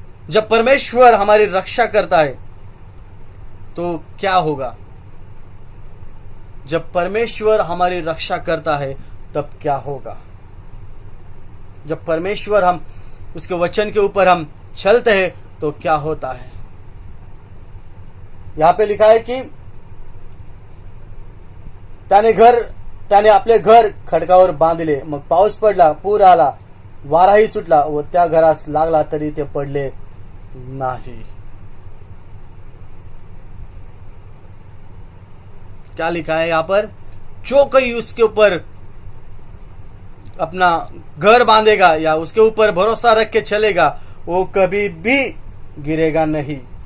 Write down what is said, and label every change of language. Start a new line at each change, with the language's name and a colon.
Hindi: जब परमेश्वर हमारी रक्षा करता है तो क्या होगा, जब परमेश्वर हमारी रक्षा करता है तब क्या होगा. जब परमेश्वर हम उसके वचन के ऊपर हम चलते हैं तो क्या होता है। यहां पे लिखा है कि
Marathi: त्याने आपले घर खडकावर बांधले, मग पाऊस पडला, पूर आला, वाराही सुटला व त्या घरास लागला तरी ते पडले नाही।
Hindi: क्या लिखा है यहां पर, जो कोई उसके ऊपर अपना घर बांधेगा या उसके ऊपर भरोसा रख के चलेगा वो कभी भी गिरेगा नहीं।